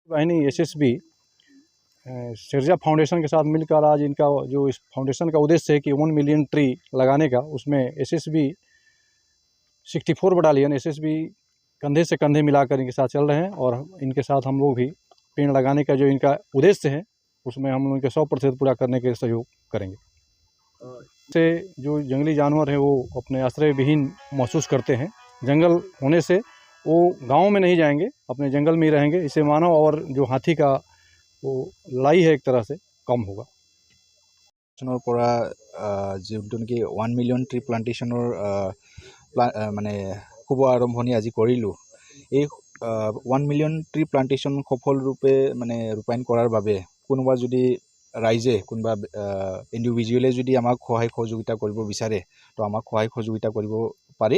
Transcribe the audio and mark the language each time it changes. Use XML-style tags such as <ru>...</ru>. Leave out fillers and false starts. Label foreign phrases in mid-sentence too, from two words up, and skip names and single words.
<hi>वाहिनी एसएसबी सिरजा फाउंडेशन के साथ मिलकर आज इनका जो इस फाउंडेशन का उद्देश्य है कि 1</hi> <en>million tree</en> <hi>लगाने का, उसमें एसएसबी 64 बटालियन एसएसबी कंधे से कंधे मिलाकर इनके साथ चल रहे हैं और इनके साथ हम लोग भी पेड़ लगाने का जो इनका उद्देश्य है उसमें हम लोग इनके 100% पूरा करने के सहयोग करेंगे। से जो जंगली जानवर हैं वो अपने आश्रय विहीन महसूस करते हैं। जंगल होने से वो गांव में नहीं जाएंगे, अपने जंगल में ही रहेंगे। इससे मानव और जो हाथी का वो लड़ाई है एक तरह से कम होगा।</hi> <as>পৰা যোনটো নেকি 1</as> <en>million tree</en> <as>প্লান্টেশ্যনৰ মানে শুভ আৰম্ভণি আজি কৰিলোঁ। এই 1</as> <en>million tree plantation</en> <as>সফলৰূপে মানে ৰূপায়ণ কৰাৰ বাবে কোনোবা যদি ৰাইজে কোনোবা ইণ্ডিভিজুৱেলে যদি আমাক সহায় সহযোগিতা কৰিব বিচাৰে তো আমাক সহায় সহযোগিতা কৰিব পাৰে।</as>